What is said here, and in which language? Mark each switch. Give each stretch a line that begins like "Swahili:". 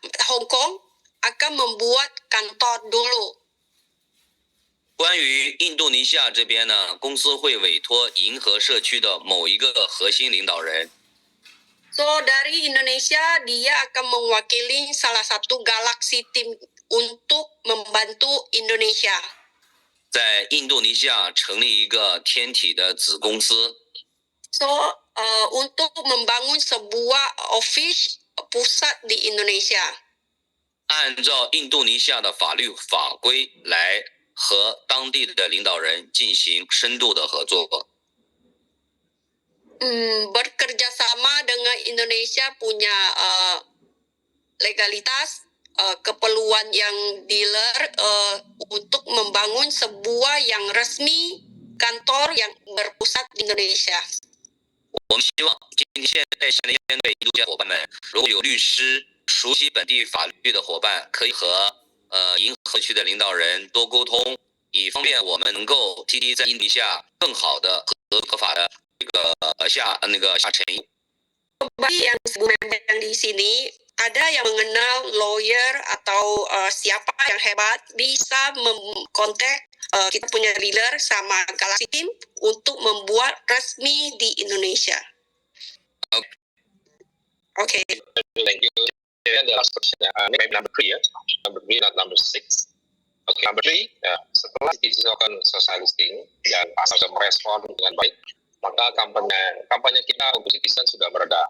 Indonesian: Hong Kong akan membuat kantor dulu.
Chinese: 关于印度尼西亚这边呢，公司会委托银河社区的某一个核心领导人， So dari Indonesia dia akan mewakili salah satu galaksi tim untuk membantu Indonesia. 在印度尼西亚成立一个天体的子公司。 So untuk membangun sebuah office pusat di Indonesia. 按照印度尼西亚的法律法规来和当地的领导人进行深度的合作。
Indonesian: Bekerja sama dengan Indonesia punya legalitas, keperluan yang dealer untuk membangun sebuah yang resmi kantor yang berpusat di Indonesia.
Chinese: 我们希望现在面对印度伙伴们，如果有律师熟悉本地法律的伙伴，可以和银河区的领导人多沟通，以方便我们能够 TD 在印度下更好的合法的这个下沉。
Indonesian: Bagi yang member yang di sini ada yang mengenal lawyer atau siapa yang hebat bisa kontak kita punya dealer sama Galaxy Team untuk membuat resmi di Indonesia.
English: Okay. Thank you. And the last question, maybe number 3 ya. Number 3, not number 6. Okay, number 3,
Indonesian: setelah CTC melakukan social listing dan pasar sudah merespon dengan baik, maka kampanye kita untuk citizen sudah mereda.